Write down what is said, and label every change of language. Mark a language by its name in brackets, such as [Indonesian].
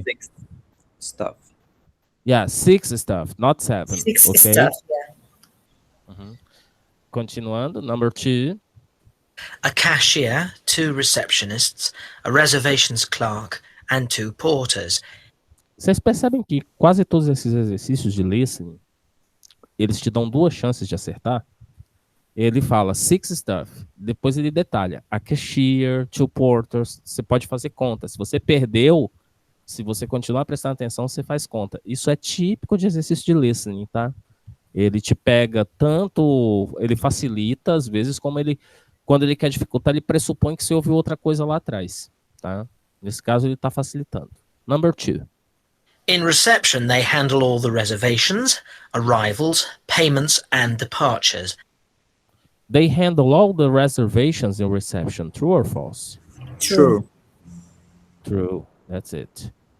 [English] for 6 stuff. Yeah, 6 staff, not 7. 6 okay? stuff, yeah. [Portuguese] Continuando, [English] number 2. A cashier, 2 receptionists, a reservations clerk, and 2 porters. [Portuguese] Vocês percebem que quase todos esses exercícios de listening, eles te dão 2 chances de acertar? Ele fala [English] 6 stuff, [Portuguese] depois ele detalha. [English] A cashier, 2 porters, [Portuguese] você pode fazer conta. Se você perdeu, se você continuar prestando atenção, você faz conta. Isso é típico de exercício de listening, tá? Ele te pega tanto, ele facilita às vezes, como ele, quando ele quer dificultar, ele pressupõe que você ouviu outra coisa lá atrás, tá? Nesse caso, ele está facilitando. [English] Number 2. In reception, they handle all the reservations, arrivals, payments, and departures. They handle all the reservations in reception. True or false? True. True. That's it.